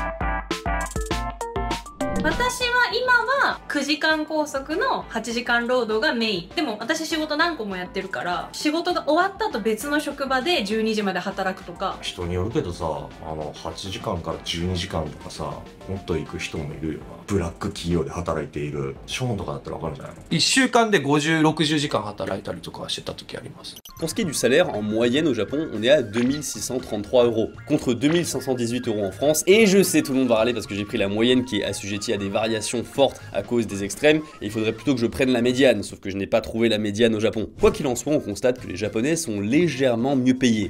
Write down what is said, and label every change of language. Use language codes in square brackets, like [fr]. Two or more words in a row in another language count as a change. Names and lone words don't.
[ja] 私は今は9時間拘束の8時間労働がメイン。でも私仕事何個もやってるから、仕事が終わった後別の職場で12時まで働くとか。人によるけどさ、8時間から12時間とかさ、もっと行く人もいるよな。ブラック企業で働いているショーンとかだったらわかるんじゃないの？1 週間で50、60時間働いたりとかしてた時あります。 [fr] Pour ce qui est du salaire, en moyenne au Japon, on est à 2633 €, contre 2518 € en France, et je sais, tout le monde va râler parce que j'ai pris la moyenne qui est assujettie à des variations fortes à cause des extrêmes, et il faudrait plutôt que je prenne la médiane, sauf que je n'ai pas trouvé la médiane au Japon. Quoi qu'il en soit, on constate que les Japonais sont légèrement mieux payés.